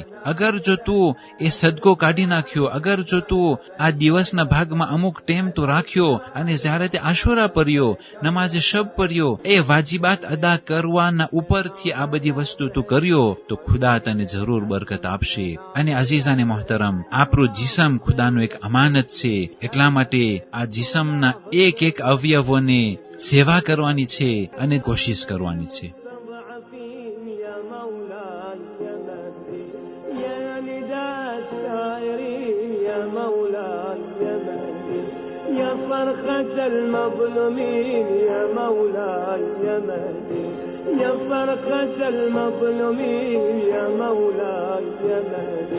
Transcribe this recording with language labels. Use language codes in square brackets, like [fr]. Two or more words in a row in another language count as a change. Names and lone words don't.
[gu] અગર જો તું એ સદકો કાઢી નાખ્યો, અગર જો તું આ દિવસના ભાગમાં અમુક ટાઈમ તું રાખ્યો અને જ્યારે તે આશુરા પડ્યો, નમાઝે શબ પડ્યો, એ વાજિબાત અદા કરવાના ઉપરથી આ બધી વસ્તુ તું કર્યો, તો ખુદા તને જરૂર બરકત આપશે. અને [ur] عزیزانِ محترم, [gu] આપણું જિસ્મ ખુદાનું એક અમાનત છે. એટલા માટે આ જિસ્મના એક અવયવોને સેવા કરવાની છે અને કોશિશ કરવાની છે. [ar] فرخة المظلومين يا مولاي يا مهدي، يا فرخة المظلومين يا مولاي يا مهدي.